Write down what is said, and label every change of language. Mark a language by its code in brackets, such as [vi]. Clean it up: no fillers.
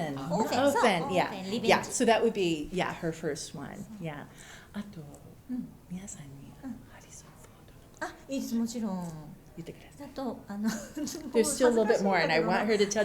[en] Orphan, yeah. Yeah, so that would be, her first one. Yeah. [ja] あと、皆さんにハリソン・フォードのいいです、もちろん。言ってください。あと [en] There's still a little bit more, and I want her to tell.